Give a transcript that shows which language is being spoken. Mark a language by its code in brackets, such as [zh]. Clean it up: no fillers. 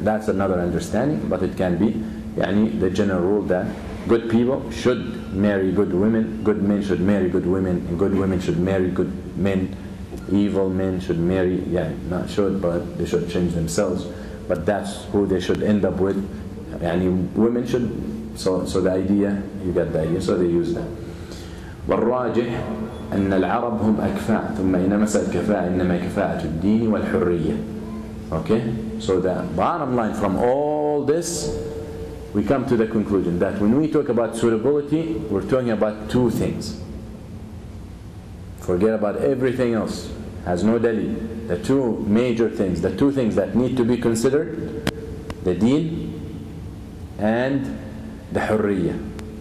[en] That's another understanding, but it can be the general rule that good people should marry good women, good men should marry good women, and good women should marry good men. Evil men should marry, not should, but they should change themselves. But that's who they should end up with. Women should, so the idea, you get the idea, so they use that. [ar] والراجح أن العرب هم أكفاء ثم إن مسألة الكفاءة إنما كفاءة الدين والحرية. [en] Okay? So the bottom line from all this, we come to the conclusion that when we talk about suitability, we're talking about two things. Forget about everything else. Has no dalil. The two major things, the two things that need to be considered, the deen and the hurriya.